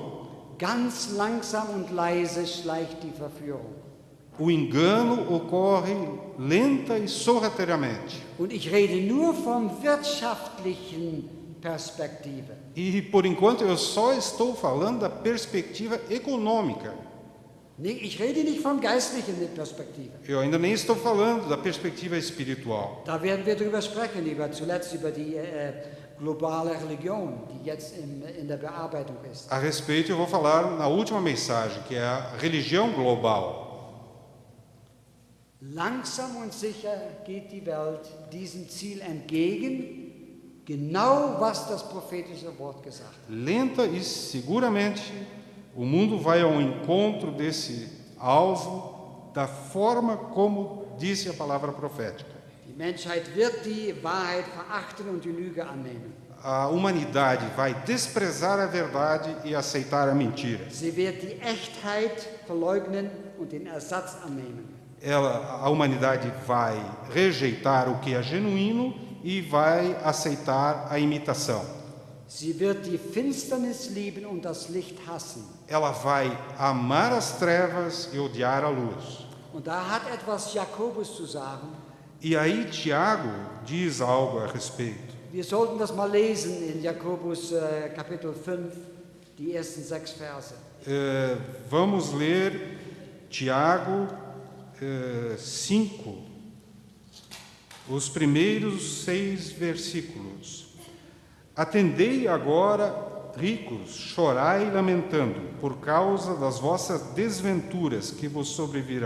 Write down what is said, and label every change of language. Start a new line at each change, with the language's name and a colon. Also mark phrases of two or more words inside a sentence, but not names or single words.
German: Ganz langsam und leise schleicht die Verführung.
Portuguese: O engano ocorre lenta e sorrateiramente.
German: Und ich rede nur vom wirtschaftlichen Perspektive.
Portuguese: E, por enquanto, eu só estou falando da perspectiva econômica.
German: Ich rede nicht von geistlichen Perspektive.
Portuguese: Eu ainda nem estou falando da perspectiva espiritual.
German: Da werden wir drüber sprechen, zuletzt über die globale Religion, die jetzt in der Bearbeitung ist.
Portuguese: A respeito, eu vou falar na última mensagem, que é a religião global.
German: Langsam und sicher geht die Welt diesem Ziel entgegen, genau was das prophetische Wort gesagt hat.
Portuguese: Lenta e seguramente, o mundo vai ao encontro desse alvo da forma como disse a palavra profética.
German: Die Menschheit wird die Wahrheit verachten und die Lüge annehmen.
Portuguese: A humanidade vai desprezar a verdade e aceitar a mentira.
German: Sie wird die Echtheit verleugnen und den Ersatz annehmen.
Portuguese: A humanidade vai rejeitar o que é genuíno e vai aceitar a imitação.
German: Sie wird die Finsternis lieben und das Licht hassen.
Portuguese: Ela vai amar as trevas e odiar a luz.
German: Und da hat etwas Jakobus zu sagen.
Portuguese: E aí Tiago diz algo a respeito.
German: Wir sollten das mal lesen in Jakobus Kapitel 5, die ersten 6 Verse.
Portuguese: Vamos ler Tiago 5, os primeiros 6 versículos. Atendei agora, ricos, chorai lamentando, por causa das vossas desventuras que vos sobrevirão.